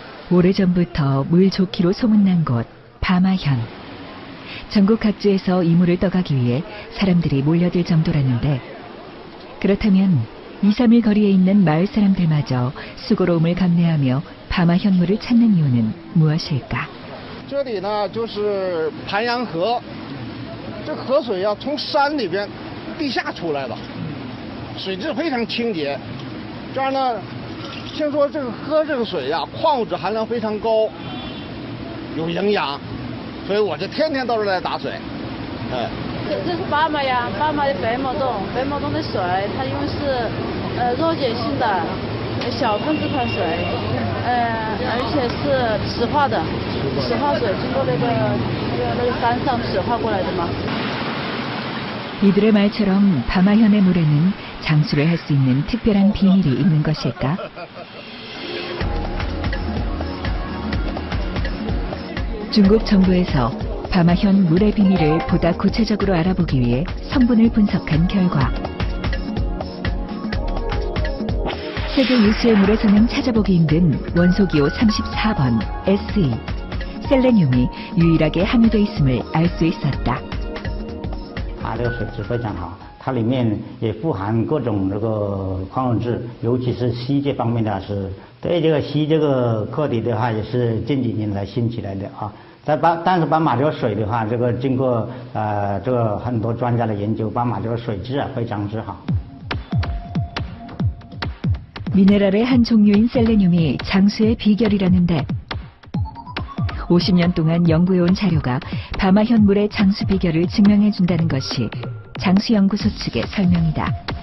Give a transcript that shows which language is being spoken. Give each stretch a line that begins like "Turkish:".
Korean: 오래전부터 물 좋기로 소문난 곳 바마현. 전국 각지에서 이 물을 떠가기 위해 사람들이 몰려들 정도라는데 그렇다면 2, 3일 거리에 있는 마을 사람들마저 수고로움을 감내하며 바마현 물을 찾는 이유는 무엇일까?
Chinese: 这里呢就是盘阳河，这河水要从山里边地下出来的，水质非常清洁。这样呢，听说这个喝这个水呀，矿物质含量非常高，有营养，所以我就天天到这儿来打水。这是巴马呀，巴马的白毛洞，白毛洞的水，它因为是弱碱性的小分子块水，而且是石化的，石化水经过那个山上石化过来的嘛。
Korean: 이들의 말처럼 바마현의 물에는 장수를 할 수 있는 특별한 비밀이 있는 것일까? 중국 정부에서 바마현 물의 비밀을 보다 구체적으로 알아보기 위해 성분을 분석한 결과 세계 유수의 물에서는 찾아보기 힘든 원소기호 34번 SE, 셀레늄이 유일하게 함유되어 있음을 알 수 있었다.
Chinese: 这个水质非常好，它里面也富含各种这个矿物质，尤其是硒这方面的是对这个硒这个课题的话，也是近几年来兴起来的啊。但是斑马这个水的话，这个经过这个很多专家的研究，斑马这个水质啊非常之好。
Korean: 미네랄의 한 종류인 셀레늄이 장수의 비결이라는데 50년 동안 연구해온 자료가 바마현 물의 장수 비결을 증명해준다는 것이 장수연구소 측의 설명이다.